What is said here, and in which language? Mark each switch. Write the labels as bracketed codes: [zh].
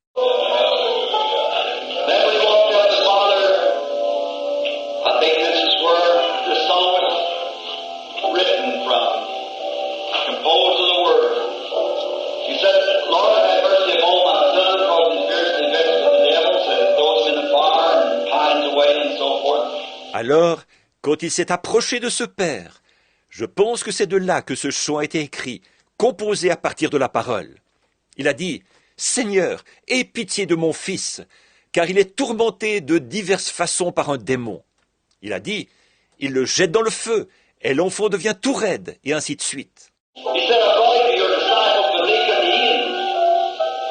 [en] Then when he walked up to the Father, I think this is where the song was written from, composed of the Word. He said, Lord, have mercy upon my son, because he's fiercely vexed with the devil, said, throws him in the fire and pines away and so forth. [fr] Alors, quand il s'est approché de ce Père, je pense que c'est de là que ce chant a été écrit, composé à partir de la parole. Il a dit, « Seigneur, aie pitié de mon fils, car il est tourmenté de diverses façons par un démon. » Il a dit, « Il le jette dans le feu, et l'enfant devient tout raide, et ainsi de suite. » [en] He said, I brought you to your disciples, but they couldn't heal him.